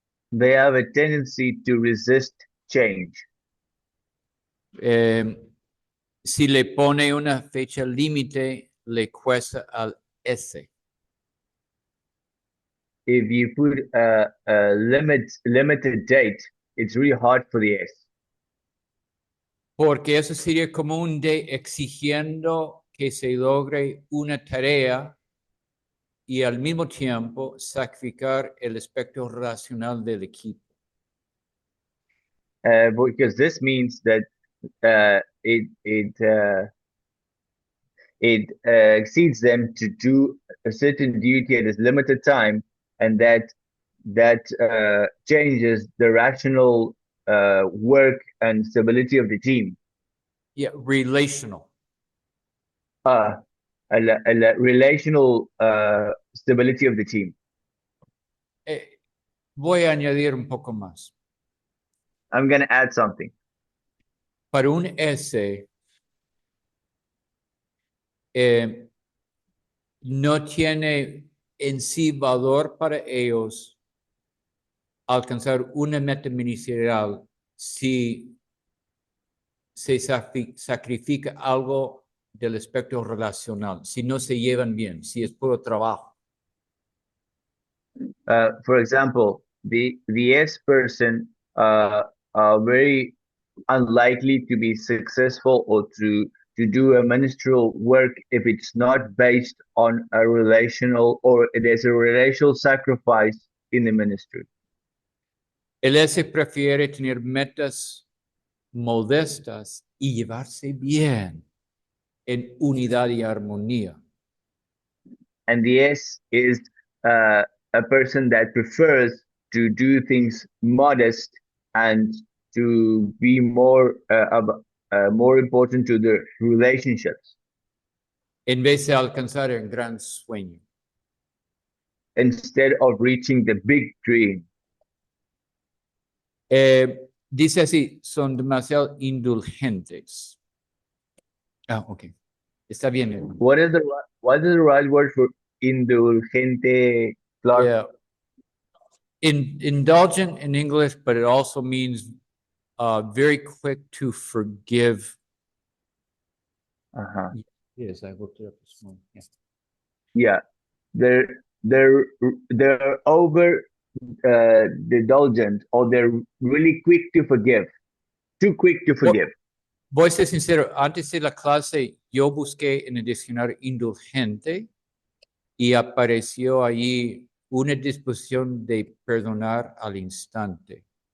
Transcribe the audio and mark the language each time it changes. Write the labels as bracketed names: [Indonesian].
[English] They have a tendency to resist change. [Spanish] Si le pone una fecha límite, le cuesta al S. [English] If you put a limited date, it's really hard for the S. [Spanish] Porque eso sería como un D exigiendo que se logre una tarea y al mismo tiempo sacrificar el aspecto racional del equipo. [English] Because this means that it exceeds them to do a certain duty at a limited time, and that changes the rational work and stability of the team. Yeah, relational. A relational stability of the team. [Spanish] Voy a añadir un poco más. [English] I'm going to add something. [Spanish] Para un S, no tiene en sí valor para ellos alcanzar una meta ministerial si se sacrifica algo del aspecto relacional, si no se llevan bien, si es puro trabajo. [English] For example, the S person are very unlikely to be successful or to do a ministerial work if it's not based on a relational, or there's a relational sacrifice in the ministry. [Spanish] El S prefiere tener metas modestas y llevarse bien en unidad y armonía. [English] And the S is a person that prefers to do things modest and to be more important to the relationships, [Spanish] En vez de alcanzar el gran sueño. [English] instead of reaching the big dream. [Spanish] Dice así, son demasiado indulgentes. Ah, ok. Está bien, hermano. [English] What is the right word for indulgente, Clark? Yeah. Indulgent in English, but it also means very quick to forgive. Uh-huh. Yes, I looked it up this morning. Yeah. Yeah, they're over indulgent, or they're really quick to forgive, too quick to forgive. [Spanish] Voy a ser sincero, antes de la clase yo busqué en el diccionario indulgente y apareció allí una disposición de perdonar al instante.